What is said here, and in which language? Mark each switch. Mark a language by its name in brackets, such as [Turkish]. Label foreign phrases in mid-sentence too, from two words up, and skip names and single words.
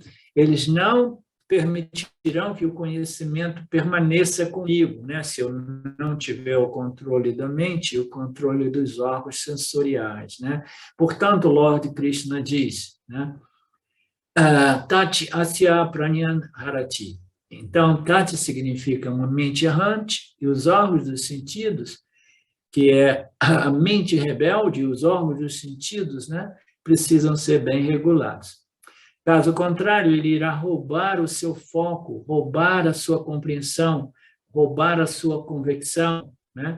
[Portuguese] Eles não permitirão que o conhecimento permaneça comigo, né? Se eu não tiver o controle da mente e o controle dos órgãos sensoriais, né? Portanto, Lord Krishna diz, né? [Sanskrit] तति अस्य प्रण्यन् हरति. [Portuguese] Então, Tati significa uma mente errante e os órgãos dos sentidos, que é a mente rebelde e os órgãos dos sentidos, né? Precisam ser bem regulados. Caso contrário, ele irá roubar o seu foco, roubar a sua compreensão, roubar a sua convicção, né?